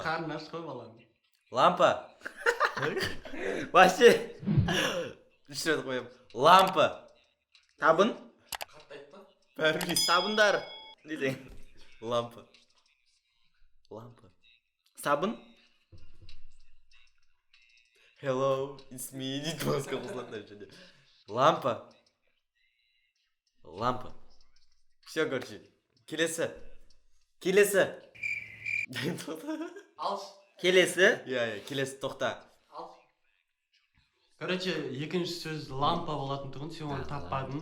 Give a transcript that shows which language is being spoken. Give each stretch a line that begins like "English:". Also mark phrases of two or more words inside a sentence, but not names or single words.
Kazakh: Қарны аш қой балам. Лампа. Вообще. Үш рет қоямын. Лампа. Табын. Қатты айтпа. Бәрі Сабындар. Десең. лампа. Лампа. Сабын.
English: Hello, it's me.
Kazakh: Дейді басқа қосылады және. Лампа. Лампа.
Russian: Все, короче.
Kazakh: Келесі. Келесі. Алш. Келесі. Иә, келесі тоқта. Алш. Короче, екінші сөз лампа болатын тұғын, сен оны таппадың.